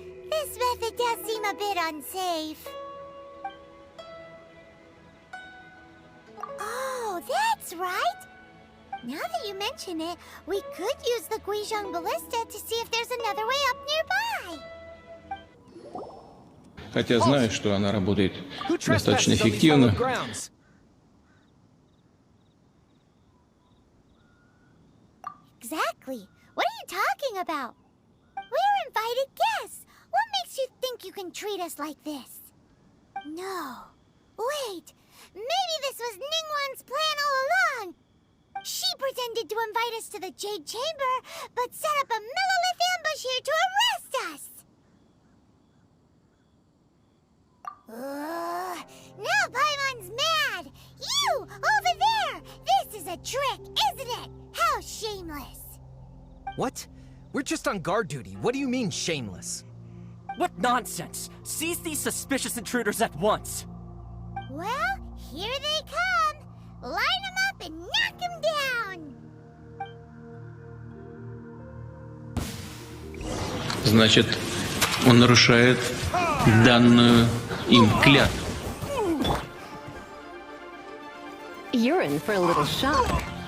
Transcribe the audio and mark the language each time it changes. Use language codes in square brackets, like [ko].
[en] This method does seem a bit unsafe. Oh, that's right. Now that you mention it, we could use the Guizhong Ballista to see if there's another way up nearby. [ru] Хотя знаю, что она работает достаточно эффективно. [en] Exactly. What are you talking about? We're invited guests. What makes you think you can treat us like this? No. Wait. Maybe this was Ningguang's plan all along. She pretended to invite us to the Jade Chamber, but set up a Millilith ambush here to arrest us. Now Paimon's mad. You, over there. This is a trick, isn't it? How shameless. What? We're just on guard duty. What do you mean, shameless? What nonsense! Seize these suspicious intruders at once! Well, here they come. Line them up and knock them down. [ru] Значит, он нарушает данную им клятву. [en] You're in for a little shock.